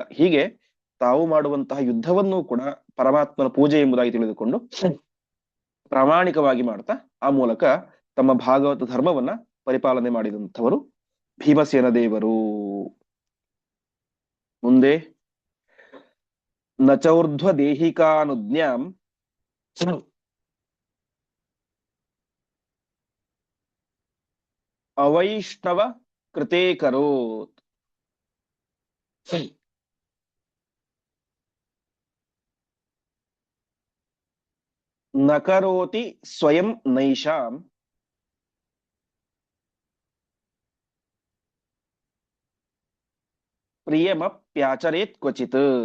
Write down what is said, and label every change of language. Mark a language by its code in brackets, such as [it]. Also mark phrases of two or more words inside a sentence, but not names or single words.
[kn] ಹೀಗೆ ತಾವು ಮಾಡುವಂತಹ ಯುದ್ಧವನ್ನು ಕೂಡ ಪರಮಾತ್ಮನ ಪೂಜೆ ಎಂಬುದಾಗಿ ತಿಳಿದುಕೊಂಡು ಪ್ರಾಮಾಣಿಕವಾಗಿ ಮಾಡ್ತಾ ಆ ಮೂಲಕ ತಮ್ಮ ಭಾಗವತ ಧರ್ಮವನ್ನ ಪರಿಪಾಲನೆ ಮಾಡಿದಂಥವರು ಭೀಮಸೇನ ದೇವರು. [sa] ಮುಂದೆ ನಚೌರ್ಧ್ವ ದೇಹಿಕಾನುಜ್ಞಾಂ ಅವೈಷ್ಣವ ಕೃತೆ ಕರೋತ್. ನ ಕರೋತಿ ಸ್ವಯಂ ನೈಷಾಂ ಪ್ರಿಯಮಪ್ಯಾಚರೇತ್ ಕ್ವಚಿತ್.